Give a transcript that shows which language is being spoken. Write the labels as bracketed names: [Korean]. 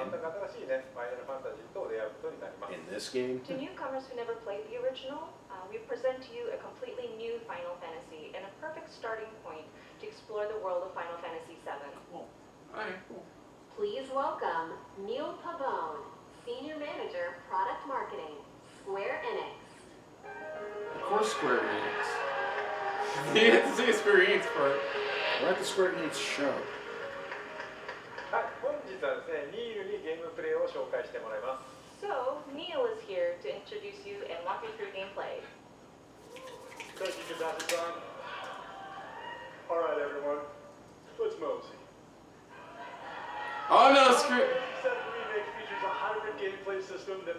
[Japanese] 全く新しいね、ファイナルファンタジーと出会うことになります。 [English] In this game? To newcomers who never played the original, we present to you a completely new Final Fantasy and a perfect starting point to explore the world of Final Fantasy VII. Alright, cool. Please welcome Neil Pavone, Senior Manager, Product Marketing, Square Enix. Of course, Square Enix. You have to say Square Enix part. We're at the Square Enix show. [Japanese] はい、本日はですね、ニールにゲームプレイを紹介してもらいます。 [English] So, Neil is here to introduce you and walk you through gameplay. Thank you, Kazaki-san. Alright, everyone, let's mosey. Oh no, Final Square. Fantasy VII Remake features a hybrid gameplay system that